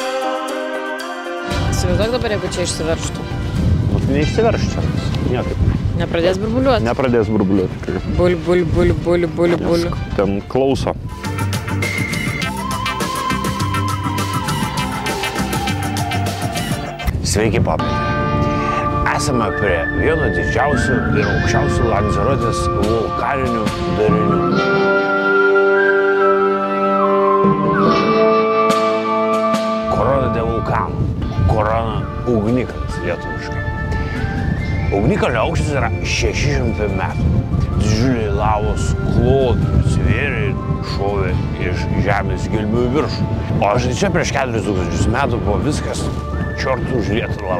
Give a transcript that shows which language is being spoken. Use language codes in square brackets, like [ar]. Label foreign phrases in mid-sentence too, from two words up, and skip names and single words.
[lt] Įsivaizduok dabar, jeigu čia išsiverštų. Neišsiverš čia. Niekaip. Nepradės burbuliuoti? Nepradės burbuliuoti. Bul, bul, bul, bul, bul, bul. Ten klauso. Sveiki, papai. Esame prie vieno didžiausių ir aukščiausių Lanzarotės vulkaninių darinių. [es] Corona de vulcano. [lt] Corona ugnikalnis lietuviškai. Ugnikalnio aukštis yra 600 metų. Didžiuliai lavos klodai atsivėrė ir šovė iš žemės gelmių į viršų. O štai čia prieš 4000 metų buvo viskas čiortų užlieta lava.